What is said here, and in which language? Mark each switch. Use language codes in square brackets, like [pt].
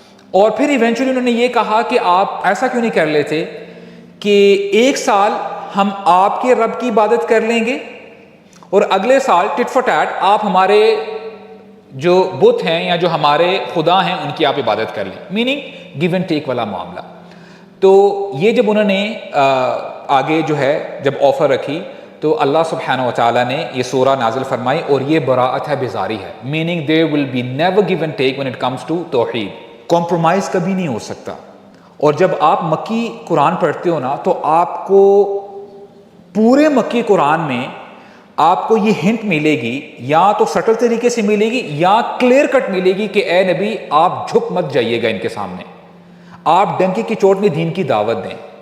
[ur] اور پھر ایونچولی انہوں نے یہ کہا کہ آپ ایسا کیوں نہیں کر لیتے کہ 1 سال ہم آپ کے رب کی عبادت کر لیں گے اور اگلے سال ٹٹ فار ٹیٹ آپ ہمارے جو بت ہیں یا جو ہمارے خدا ہیں ان کی آپ عبادت کر لیں. میننگ گیو اینڈ ٹیک والا معاملہ. تو یہ جب انہوں نے آگے جو ہے جب آفر رکھی تو اللہ سبحانہ و تعالیٰ نے یہ سورہ نازل فرمائی، اور یہ براءت ہے، بیزاری ہے. [en] Meaning there will be never give and take when it comes to توحید. [ur] کمپرومائز کبھی نہیں ہو سکتا. اور جب آپ مکی قرآن پڑھتے ہو نا تو آپ کو پورے مکی قرآن میں آپ کو یہ ہنٹ ملے گی، یا تو سٹل طریقے سے ملے گی یا کلیئر کٹ ملے گی کہ اے نبی آپ جھک مت جائیے گا ان کے سامنے، آپ ڈنکی کی چوٹ میں دین کی دعوت دیں.